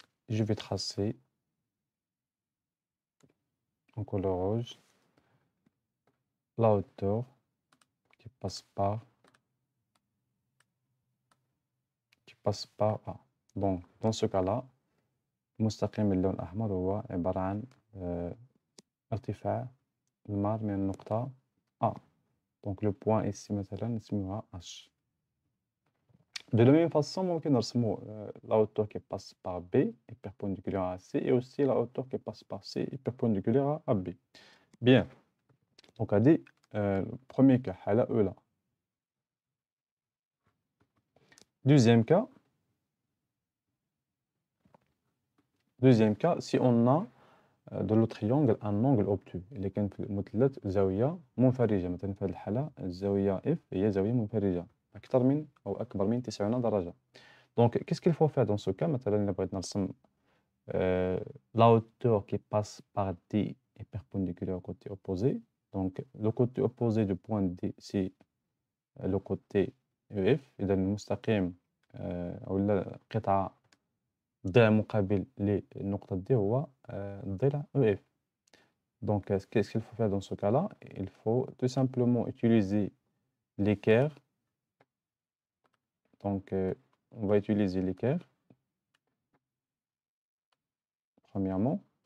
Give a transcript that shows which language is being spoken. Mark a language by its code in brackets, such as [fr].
[fr] Je vais tracer en couleur rouge la hauteur qui passe par A. Donc dans ce cas-là, [ar] مستقيم اللون الأحمر هو عبارة عن ارتفاع المار من النقطة A. [fr] Donc le point ici [ar] مثلا نسميوها [fr] H. De la même façon, [ar] ممكن نرسمو [fr] la hauteur qui passe par B est perpendiculaire à C et aussi la hauteur qui passe par C est perpendiculaire à B. Bien. Donc هذه premier cas [ar] حالة أولى. [fr] Deuxième cas, si on a de le triangle un angle obtus [ar] اللي كان في المثلث زاوية منفرجة. مثلا في هذه الحالة الزاوية F هي زاوية منفرجة أكثر من أو أكبر من 90 درجة. [fr] Donc qu'est-ce qu'il faut faire dans ce cas? [ar] مثلا إلا بغيت نرسم [fr] la hauteur qui passe par D est perpendiculaire au côté opposé. Donc le côté opposé du point D c'est le côté EF. [ar] إذا المستقيم أو القطعة الضلع المقابل للنقطة D هو الضلع EF. [fr] Donc, qu'est-ce qu'il faut faire dans ce cas-là? Il faut tout simplement utiliser l'équerre. Donc, on va utiliser l'équerre, premièrement.